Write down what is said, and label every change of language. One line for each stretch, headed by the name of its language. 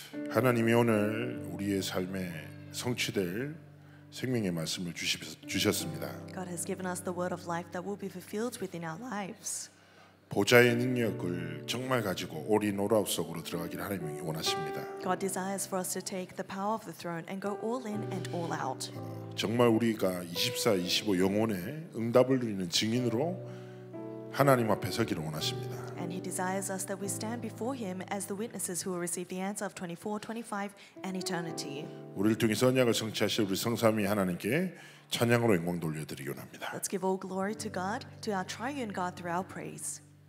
Korean: 하나님이 오늘 우리의 삶에 성취될 생명의 말씀을 주셨습니다.
English: God has given us the word of life that will be fulfilled within our lives.
Korean: 보좌의 능력을 정말 가지고 올인 올아웃 속으로 들어가기를 하나님이 원하십니다.
English: God desires for us to take the power of the throne and go all in and all out.
Korean: 정말 우리가 24, 25 영혼의 응답을 누리는 증인으로 하나님 앞에 서기를 원하십니다.
English: And He desires us that we stand before Him as the witnesses who will receive the answer of 24, 25, and eternity.
Korean: 우리를 통해서 언약을 성취하실 우리 성삼위 하나님께 찬양으로 영광 돌려드리기 원합니다.
English: Let's give all glory to God, to our triune God through our praise.